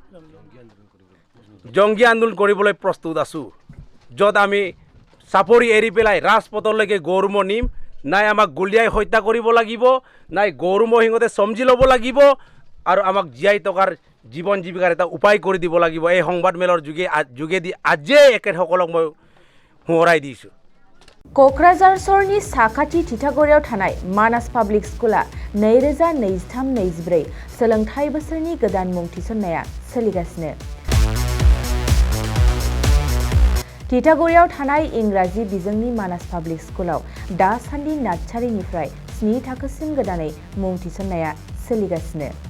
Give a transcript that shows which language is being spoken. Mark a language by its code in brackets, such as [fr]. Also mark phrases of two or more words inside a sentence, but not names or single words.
[as] জংগী আন্দোলন কৰিবলৈ প্ৰস্তুত আছোঁ য'ত আমি চাপৰি এৰি পেলাই ৰাজপথলৈকে গৰু ম'হ নিম নাই আমাক গুলীয়াই হত্যা কৰিব লাগিব নাই গৰু ম'হ সিহঁতে চমজি ল'ব লাগিব আৰু আমাক জীয়াই থকাৰ জীৱন জীৱিকাৰ এটা উপায় কৰি দিব লাগিব এই সংবাদমেলৰ যোগেদি আজিয়ে এখেতসকলক মই সোঁৱৰাই দিছোঁ [brx] क'क्राझार सहरनि साखाथि थिथागुरियाव थानाय मानास पाब्लिक स्कुला 2023-24 सोलोंथाइ बोसोरनि गोदान मुं थिसननाया सोलिगासिनो थिथागुरियाव थानाय इंराजि बिजोंनि मानास पाब्लिक स्कुलाव दासान्दि नार्सारिनिफ्राय 7 थाखोसिम गोदानै मुं थिसननाया सोलिगासिनो